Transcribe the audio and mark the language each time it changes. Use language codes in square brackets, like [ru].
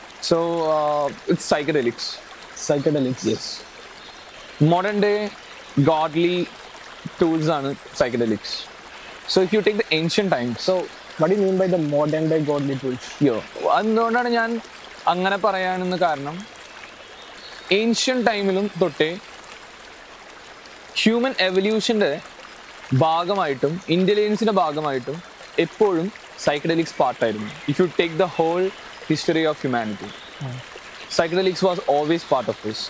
[en] So it's psychedelics. Yes, modern day godly tools ആണ് psychedelics. So if you take the ancient times, so what do you mean by the modern day godly tools? [ml] എന്തുകൊണ്ടാണ് ഞാൻ അങ്ങനെ പറയാനെന്ന് കാരണം, ancient ടൈമിലും തൊട്ടേ human എവല്യൂഷൻ്റെ ഭാഗമായിട്ടും ഇൻ്റലിജൻസിൻ്റെ ഭാഗമായിട്ടും എപ്പോഴും psychedelics പാർട്ടായിരുന്നു. [en] If you take the whole history of humanity, psychedelics was always part of this.